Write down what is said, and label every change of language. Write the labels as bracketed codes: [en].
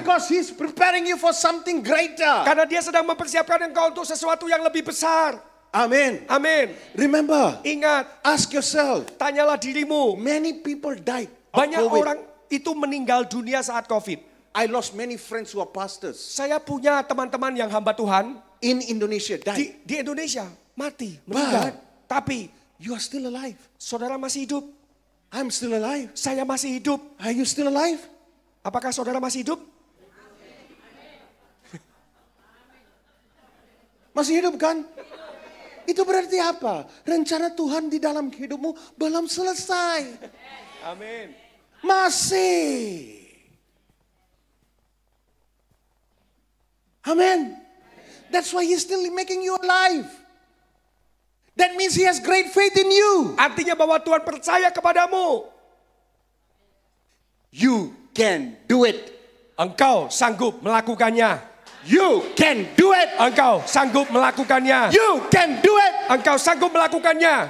[en] Because He's preparing you for something greater. [id] Karena dia sedang mempersiapkan engkau untuk sesuatu yang lebih besar. [en] Amen. [id] Amin. [en] Remember, [id] Ingat, [en] ask yourself, [id] tanyalah dirimu. [en] many people died of [id] Banyak [en] COVID. [id] orang itu meninggal dunia saat COVID. [en] I lost many friends who are pastors [id] Saya punya teman-teman yang hamba Tuhan [en] in Indonesia died. [id] di Indonesia mati, meninggal. Tapi [en] You are still alive. [id] saudara masih hidup. [en] I'm still alive. [id] Saya masih hidup. [en] Are you still alive? [id] Apakah saudara masih hidup? Masih hidup kan? Itu berarti apa? Rencana Tuhan di dalam hidupmu belum selesai. Amin. Masih. [en] Amen. That's why He's still making you alive. That means He has great faith in you. [id] Artinya bahwa Tuhan percaya kepadamu. [en] You can do it. [id] Engkau sanggup melakukannya. [en] You can do it. [id] Engkau sanggup melakukannya. [en] You can do it. [id] Engkau sanggup melakukannya.